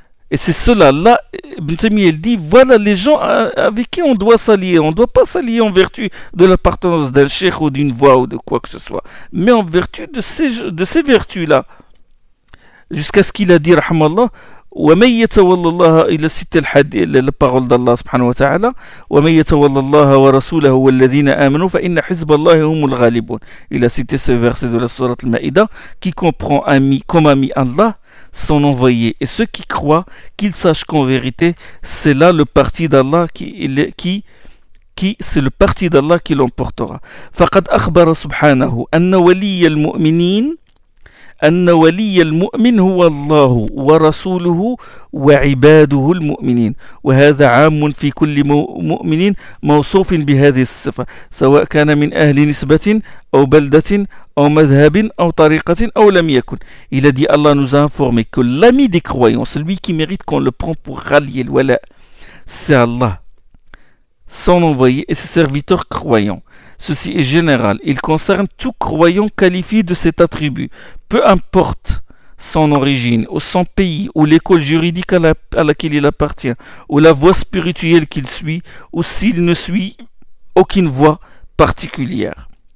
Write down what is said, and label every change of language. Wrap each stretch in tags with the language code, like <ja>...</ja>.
<fr>Et c'est cela, là, Ibn Taymiyyah il dit, voilà les gens avec qui on doit s'allier. On ne doit pas s'allier en vertu de l'appartenance d'un cheikh ou d'une voix ou de quoi que ce soit, mais en vertu de ces vertus-là. Jusqu'à ce qu'il a dit, rahmallah,</fr> <ar>وَمَنْ يَتَوَلَّ اللَّهَ إِلَى سِتَّ الْحَدِيثِ لِلْبَغَلِ اللَّهِ سُبْحَانَهُ وَتَعَالَى وَمَنْ يَتَوَلَّ اللَّهَ وَرَسُولَهُ وَالَّذِينَ آمَنُوا فَإِنَّ حِزْبَ اللَّهِ هُمُ الْغَالِبُونَ.</ar> <fr>Il a cité ce verset de la sourate Al-Ma'ida: quiconque prend ami comme ami Allah, son envoyé, et ceux qui croient qu'ils sachent qu'en vérité c'est là le parti d'Allah qui c'est le parti d'Allah qui l'emportera.</fr> <ar>فَقَدْ أَخْبَرَ سُبْحَانَهُ أَنَّ وَلِيَّ الْمُؤْمِنِينَ أن ولي المؤمن هو الله ورسوله وعباده المؤمنين، وهذا عام في كل مؤمن موصوف بهذه الصفة، سواء كان من أهل نسبة أو بلدة أو مذهب أو طريقة أو لم يكن.</ar> <fr>Il a dit, Allah nous a informé que l'ami des croyants, celui qui mérite qu'on le prend pour rallier le wala, c'est Allah, son envoyé et ses serviteurs croyants. Ceci est général, il concerne tout croyant qualifié de cet attribut, peu importe son origine ou son pays ou l'école juridique à laquelle il appartient ou la voie spirituelle qu'il suit ou s'il ne suit aucune voie particulière.</fr>